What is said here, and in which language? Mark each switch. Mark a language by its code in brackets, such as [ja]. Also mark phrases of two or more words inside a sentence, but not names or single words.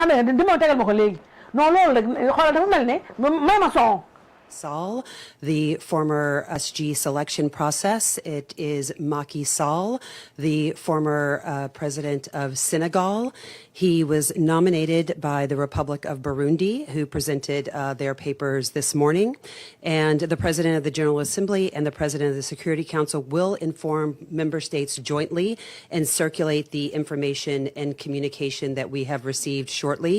[wo] di ma tegal ma ko léegi non loolu rek xoolal dafa mel ne may ma son. [en] Sall, the former SG selection process. It is Macky Sall, the former president of Senegal. He was nominated by the Republic of Burundi, who presented their papers this morning. And the President of the General Assembly and the President of the Security Council will inform member states jointly and circulate the information and communication that we have received shortly.